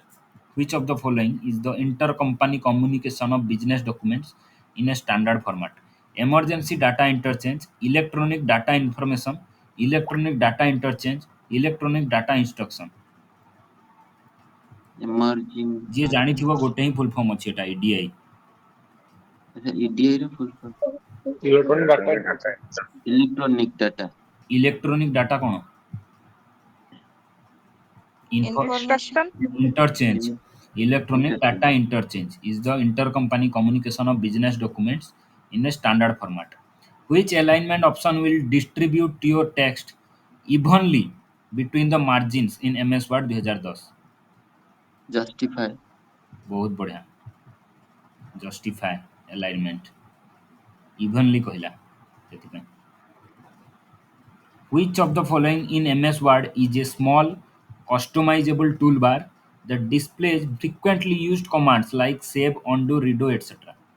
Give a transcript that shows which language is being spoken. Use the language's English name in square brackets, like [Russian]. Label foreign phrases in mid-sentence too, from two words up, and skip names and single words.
[English] Which of the following is the intercompany communication of business documents in a standard format? Emergency data interchange, electronic data information, electronic data interchange, electronic data instruction. Emerging. [Odia] ଯିଏ ଜାଣିଥିବ ଗୋଟେ ହିଁ [English] full form [Odia] ଅଛି ଏଟା EDI. ଆଚ୍ଛା EDI ର [English] full form Electronic data. electronic data. electronic data [Odia] କ'ଣ? [English] Information. Instruction. Interchange. Electronic Interchange. data interchange is the intercompany communication of business documents in a standard format. Which alignment option will distribute your text evenly between the margins in MS Word 2010? Justify. [Hindi] बहुत बढ़िया. [English] Justify alignment. [Odia] Evenly कहला ସେଥିପାଇଁ. [English] Which of the following in MS Word is a small customizable toolbar that displays frequently used commands like save, undo, redo, etc.?